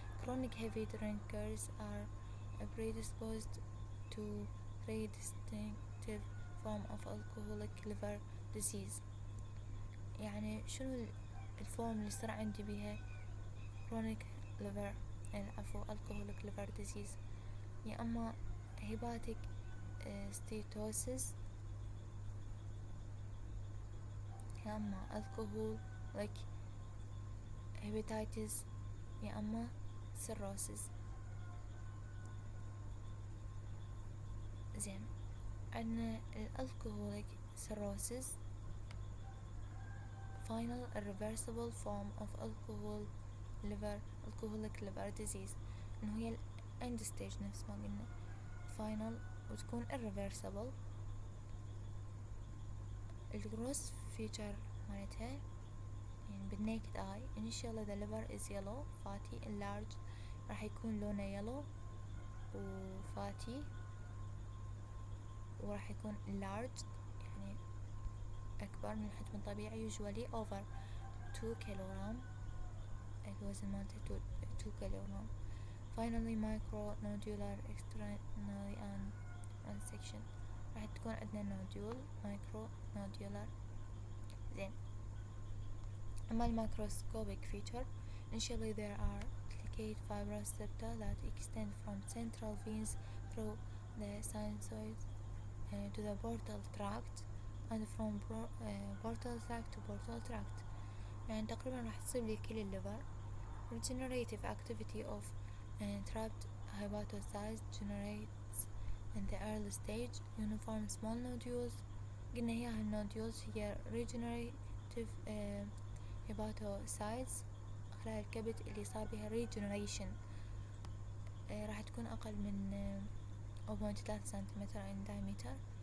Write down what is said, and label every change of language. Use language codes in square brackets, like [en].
[en] Chronic heavy drinkers are predisposed to three distinctive form of alcoholic liver disease. [ar] يعني شنو الفورم اللي يصير عندي بيها [en] chronic liver alcoholic liver disease؟ [ar] يا أما hepatic steatosis، يا أما alcoholic hepatitis، يا أما cirrhosis. زين، عندنا الالكوهوليك [en] cirrhosis final irreversible form of alcoholic liver disease، [ar] انه هي [en] end stage [ar] نفس ما قلنا [en] final [ar] وتكون [en] irreversible. [ar] الجروس فيتشر مالتها يعني بالنيكد اي [en] initially the liver is yellow fatty enlarged، [ar] راح يكون لونه yellow وفاتي، وراح يكون enlarged يعني أكبر من الحجم الطبيعي [en] usually over [ar] 2 كيلوغرام، الوزن مالته 2 كيلوغرام. [en] finally micronodular externally and section، [ar] راح تكون عندنا [en] nodule micronodular. [ar] زين، أما الميكروسكوبيك [en] feature initially there are delicate fibrous septa that extend from central veins through the sinusoid to the portal tract and from portal tract to portal tract. [ar] يعني تقريبا راح تصيب لي كل الليفر. [en] Regenerative activity of trapped hepatocytes generates in the early stage uniform small nodules. [ar] قلنا هي النوديولز هي regenerative hepatocytes خلايا الكبد اللي صار بها regeneration، راح تكون أقل من 0.3 سنتيمتر [en] in diameter.